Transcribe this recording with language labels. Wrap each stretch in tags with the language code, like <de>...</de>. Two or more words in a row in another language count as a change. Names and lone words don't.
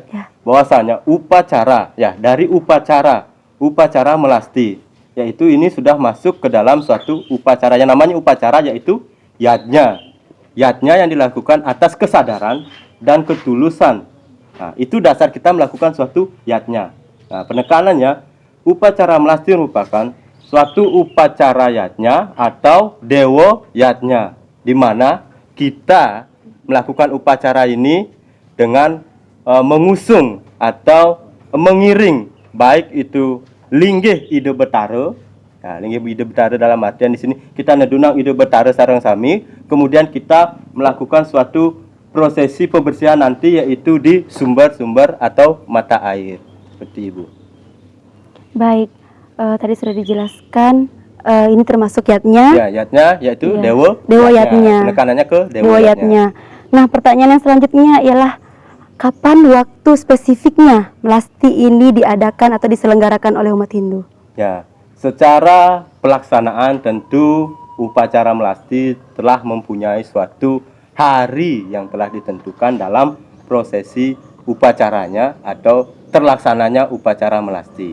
<id>Bahwasanya upacara, ya dari upacara melasti, yaitu ini sudah masuk ke dalam suatu upacara yang namanya upacara, yaitu yatnya. Yatnya yang dilakukan atas kesadaran dan ketulusan. Nah, itu dasar kita melakukan suatu yatnya. Nah, penekanannya, upacara melasti merupakan suatu upacara yatnya atau dewa yatnya, di mana kita melakukan upacara ini dengan mengusung atau mengiring baik itu</id> <ban>linggih ide betara.</ban> <id>Nah,</id> <ban>linggih ide betara</ban> <id>dalam artian di sini kita</id> <ban>nedunang ide betara sareng sami,</ban> <id>kemudian kita melakukan suatu prosesi pembersihan nanti yaitu di sumber-sumber atau mata air. Seperti Ibu. Baik. Tadi sudah dijelaskan ini termasuk yatnya. Ya, yatnya yaitu Ya, dewa. dewa yatnya. Penekanannya ke dewa Dewa yatnya. yatnya. Nah, pertanyaan yang selanjutnya ialah kapan waktu spesifiknya melasti ini diadakan atau diselenggarakan oleh umat Hindu? Ya, secara pelaksanaan tentu upacara melasti telah mempunyai suatu hari yang telah ditentukan dalam prosesi upacaranya atau terlaksananya upacara melasti.</id>